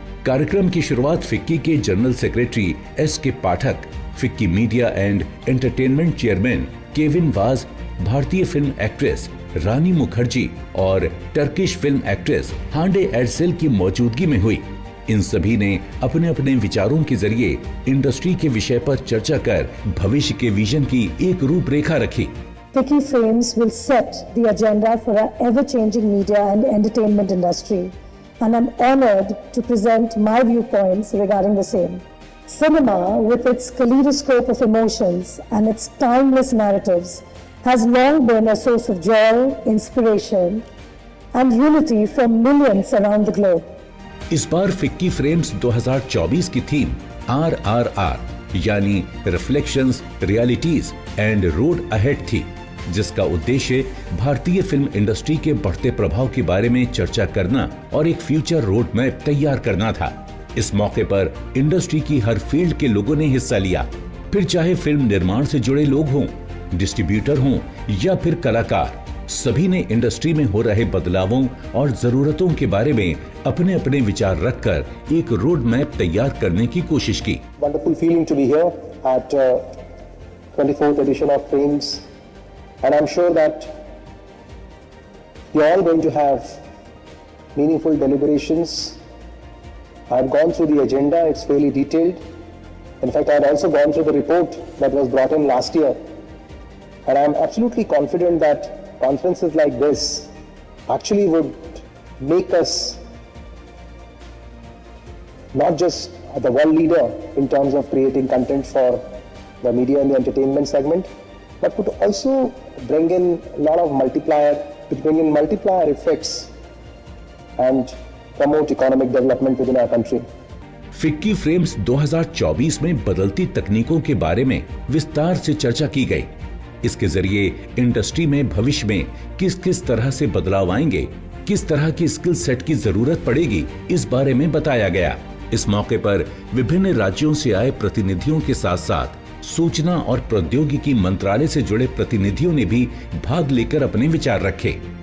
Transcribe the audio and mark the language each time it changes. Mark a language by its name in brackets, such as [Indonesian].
[Hindi] कार्यक्रम की शुरुआत फिक्की के general secretary SK Pathak, FICCI media and entertainment chairman Kevin was, भारतीय फिल्म एक्ट्रेस रानी मुखर्जी और टर्किश फिल्म एक्ट्रेस हांडे एरसेल की मौजूदगी में हुई। इन सभी ने अपने अपने विचारों के जरिए इंडस्ट्री के विषय पर चर्चा कर भविष्य के विजन की एक रूपरेखा रखी। [English] Ficky Frames will set the agenda for our ever-changing media and entertainment industry, and I'm honored to present my viewpoints regarding the same. Cinema, with its kaleidoscope of emotions and its timeless narratives, has long been a source of joy, inspiration, and unity for millions around the globe. [Hindi] इस बार FICCI frames 2024 की theme RRR यानी reflections, realities and road ahead थी, जिसका उद्देश्य भारतीय film industry के बढ़ते प्रभाव के बारे में चर्चा करना और एक फ्यूचर रोड मैप तैयार करना था। इस मौके पर इंडस्ट्री की हर फील्ड के लोगों ने हिस्सा लिया, फिर चाहे फिल्म निर्माण से जुड़े लोग हों, डिस्ट्रीब्यूटर हों या फिर कलाकार, सभी ने इंडस्ट्री में हो रहे बदलावों और जरूरतों के बारे में अपने अपने विचार रखकर एक रोड मैप तैयार करने की कोशिश की। [English] Wonderful feeling to be here at 24th edition of Frames, and I'm sure that you're all going to have meaningful deliberations. I've gone through the agenda; it's fairly detailed. In fact, I've also gone through the report that was brought in last year, and I'm absolutely confident that conferences like this actually would make us not just the world leader in terms of creating content for the media and the entertainment segment, but would also bring in a lot of multiplier effects and promote economic development within our country. [Hindi] FICCI frames 2024 में बदलती तकनीकों के बारे में विस्तार से चर्चा की गई। इसके जरिए इंडस्ट्री में भविष्य में किस किस तरह से बदलाव आएंगे, किस तरह की स्किल सेट की जरूरत पड़ेगी, इस बारे में बताया गया। इस मौके पर विभिन्न राज्यों से आए प्रतिनिधियों के साथ साथ सूचना और प्रौद्योगिकी मंत्रालय से जुड़े प्रतिनिधियों ने भी भाग लेकर अपने विचार रखे।